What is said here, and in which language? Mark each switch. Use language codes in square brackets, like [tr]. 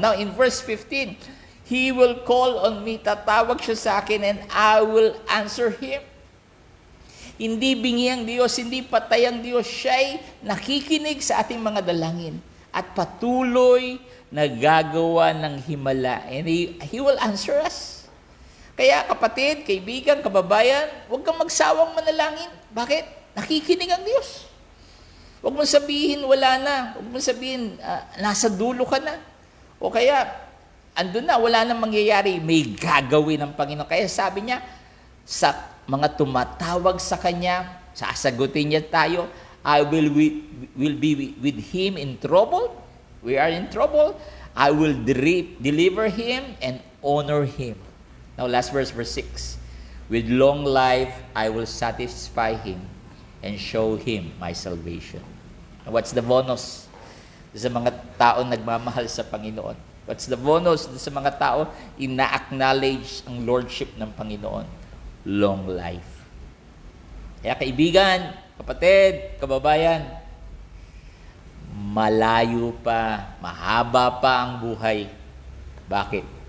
[en] Now, in verse 15, He will call on me, tatawag siya sa akin, and I will answer him. [tl] Hindi bingi ang Diyos, hindi patay ang Diyos, siya'y nakikinig sa ating mga dalangin at patuloy na gagawa ng himala. And He will answer us. Kaya kapatid, kaibigan, kababayan, huwag kang magsawang manalangin. Bakit? Nakikinig ang Diyos. Huwag mong sabihin, wala na. Huwag mong sabihin, nasa dulo ka na. O kaya, andun na, wala nang mangyayari. May gagawin ng Panginoon. Kaya sabi niya, sa mga tumatawag sa Kanya, sasagutin niya tayo, I will be with him in trouble. [en] We are in trouble. I will deliver him and honor him. Now, last verse 6. With long life, I will satisfy him and show him my salvation. [tl] Now, what's the bonus sa mga tao nagmamahal sa Panginoon? What's the bonus sa mga tao ina-acknowledge ang lordship ng Panginoon? Long life. Kaya kaibigan, kapatid, kababayan, malayo pa, mahaba pa ang buhay. Bakit?